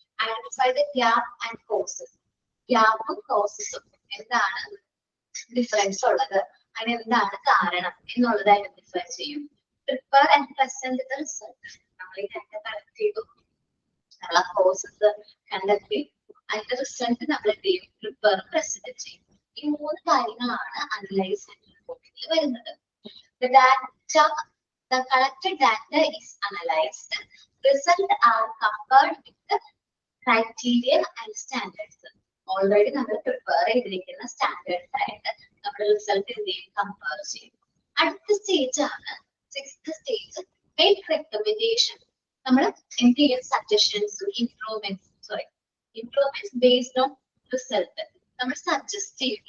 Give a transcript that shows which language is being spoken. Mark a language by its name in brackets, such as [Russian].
[English] Identify the gap and causes. [Malayalam] ഗ്യാപ്പും കോസസും എന്താണ് difference ഉള്ളത്, അതിനെന്താണ് കാരണം എന്നുള്ളത് ഐഡന്റിഫൈ ചെയ്യും. [English] Prepare and present the result. [Malayalam] നമ്മൾ ഈ ഡാറ്റ കളക്ട് ചെയ്തു, നമ്മൾ ആ കോസസ് കണ്ടെത്തി, അതിന്റെ റിസൾട്ട് നമ്മൾ എന്ത് ചെയ്യും, പ്രിപ്പയർ പ്രസന്റ് ചെയ്യും. ഈ മൂന്ന് കാര്യങ്ങളാണ് അനലൈസ് ആൻഡ് റിപ്പോർട്ടിംഗിൽ വരുന്നത്. [English] The collected data is analyzed. Results are compared with the criteria and standards. [Malayalam] Already നമ്മൾ പ്രിപ്പയർ ചെയ്തിരിക്കുന്ന സ്റ്റാൻഡേർഡ്സ് ആയിട്ട് നമ്മൾ റിസൾട്ട് എന്ത് ചെയ്യും, കമ്പയർ ചെയ്യും. അടുത്ത സ്റ്റേജ് ആണ് സിക്സ്ത് സ്റ്റേജ്, [English] Make recommendation. [Malayalam] നമ്മൾ എന്ത് ചെയ്യും, സജഷൻസും ഇംപ്രൂവ്മെന്റ്സ് [English] based on result [Malayalam] നമ്മൾ സജസ്റ്റ് ചെയ്യും.